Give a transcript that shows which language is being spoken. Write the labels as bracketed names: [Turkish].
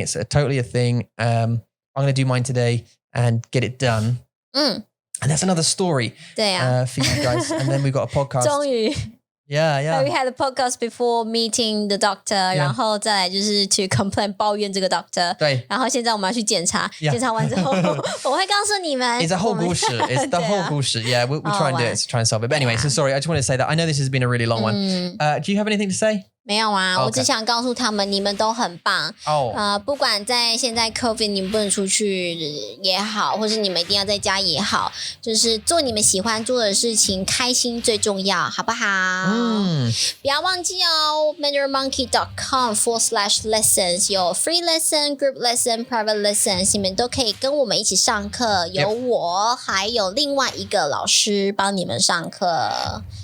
[English] It's totally a thing. I'm going to do mine today and get it done. And that's another story for you guys. And then we've got a podcast. [Chinese] 终于 [English] Yeah. We had a podcast before meeting the doctor， [Chinese] 然后再来就是 [English] to complain [Chinese] 抱怨这个 [English] doctor， [Chinese] 对，然后现在我们要去检查，检查完之后我会告诉你们。 [English] It's a whole 故事。 It's the whole 故事。 Yeah, we'll try and do it to try and solve it. But anyway, so sorry, I just want to say that I know this has been a really long one. Do you have anything to say? [Chinese] 没有啊，我只想告诉他们，你们都很棒。不管在现在 COVID 你们不能出去也好，或是你们一定要在家也好，就是做你们喜欢做的事情，开心最重要，好不好？不要忘记哦 mandarinmonkey.com/lessons 有 [English] free lesson, group lesson, private lessons， [Chinese] 你们都可以跟我们一起上课，有我还有另外一个老师帮你们上课。